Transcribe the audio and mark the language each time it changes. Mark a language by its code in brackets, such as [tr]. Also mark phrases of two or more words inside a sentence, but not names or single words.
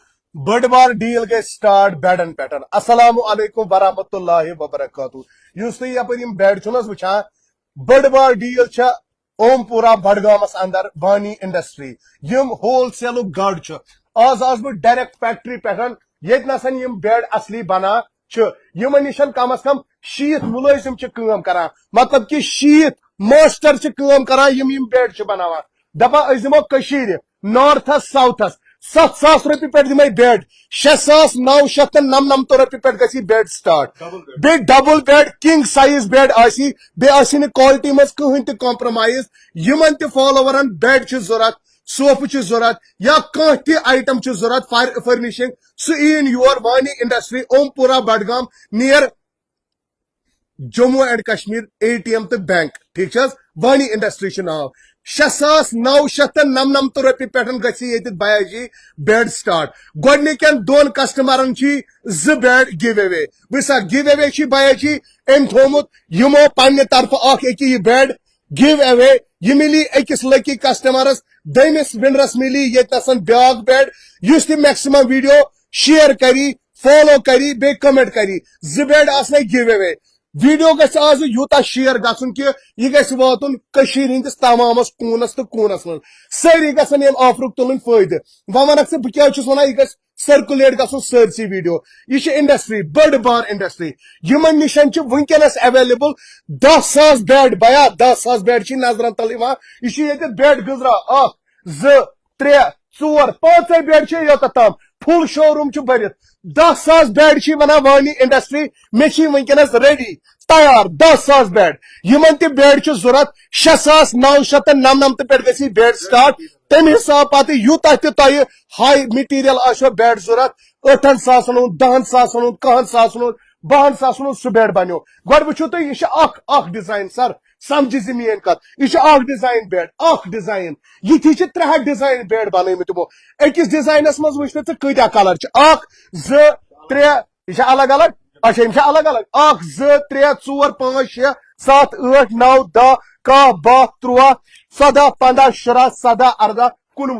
[ks] بڑ بار ڈیل گئی سٹارٹ بیڈن پہ السلام علیکم ورحمۃ اللہ وبرکاتہ اس تھی یپ بیڈ چھو وچان بڑ بار ڈیل اومپورہ بڈگامس اندر وانی انڈسٹری یم [en] wholesale [ks] گڑ آز آس بہ ڈائریکٹ فیکٹری پہ یت نسن یم بیڈ اصلی بنان یمن نشن کم از کم 60 ملازم کام کران مطلب کہ 60 ماسٹر کران یم بیڈ بناوان دپان اس دمو کشیر نارتھس ساؤتھس 7,000 روپیے پہ دمے بیڈ 6,999 روپیے پہ گی بیڈ سٹارٹ بی [en] double bed king size bed [ks] آسی بی کوالٹی مز کہین تہ کمپرومائز یمن تہ فالوورن بیڈ چھ ضرورت صوفہ چھ ضرورت یا کانٛہہ تہ آئٹم چھ ضرورت فرنیشنگ سہ این یور وانی انڈسٹری اومپورہ بڈگام [en] near Jammu and Kashmir [ks] ATM تو بینک ٹھیک وانی انڈسٹری ناو 6,999 روپیے پہ گی بایاجی بیڈ سٹارٹ گۄڈنِکٮ۪ن 2 کسٹمرن بیڈ گیو اوے بسا گیو اوے بایاجی ام تھومت یمو پنہ طرف یہ بیڈ گیو اوے یہ ملی اکس [en] lucky customers [ks] دمس ونرس ملی یہ بیاکھ بیڈ اس تہ [en] maximum video share [ks] کری فالو کری بی کمنٹ کری بیڈ آسنے گیو اوے ویڈیو گھس آز یوتا شیئر گھن کہ یہ گھس واتن ہندس تمامس کونس تو کونس من ساری گھن ام آفرک تلن فائدہ ونکھ بہ کیا ونان یہ گھس سرکولیٹ گھن سرسی ویڈیو یہ انڈسٹری بڑ بار انڈسٹری یمن نشن ونکس اویلیبل 10,000 بیڈ بیا 10,000 بیڈ نظرن تل یہ بیڈ گزرا 1 2 3 4 5 بیڈ یوتھ تام [en] full show room [ks] برت 10,000 بیڈ ونان وانی انڈسٹری مے ونکس ریڈی تیار 10,000 بیڈ یمن تہ بیڈ ضرورت 6,999 پہ گی بیڈ سٹارٹ تم حساب پتہ یوتہ تہ تہ [en] high material [ks] آسو بیڈ ضرورت 8,000 ہند 10,000 ہند 1,000 ہند 12,000 ہند سہ بیڈ بنو گۄڈٕ وٕچھِو تُہۍ یہ اکھ ڈیزائن سر سمجھی میٲنۍ کتھ یہ اکھ ڈیزائن بیڈ اکھ ڈیزائن یتھی 300 ڈیزائن بیڈ بنٲیمٕتۍ تمو أکِس ڈیزائنس منٛز وٕچھ مےٚ ژٕ کۭتیاہ کلر چھِ 1 2 3 یہ الگ الگ اچھا یم الگ الگ 1 2 3 4 5 6 7 8 9 10 11 12 13 14 15 16 17 18 19